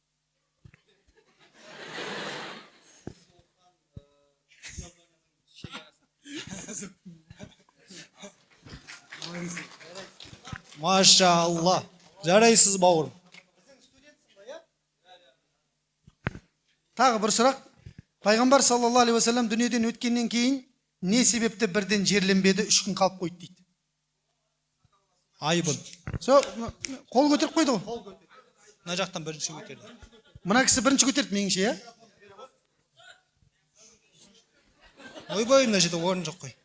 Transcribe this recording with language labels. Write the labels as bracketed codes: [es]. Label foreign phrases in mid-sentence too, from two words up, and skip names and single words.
[kk] Машалла. Жарайсыз бауырым. Тағы бір сұрақ. Пайғамбар [ar] صلى الله عليه وسلم [kk] дүниеден өткеннен кейін не себепті бірден жерленбеді, 3 күн қалып қойды дейді. Айбын. Қол көтеріп қойды ғой. Мына жақтан бірінші көтерді. Мына кісі бірінші көтерді меніңше, Ойбай, мына жерде орын жоқ қой.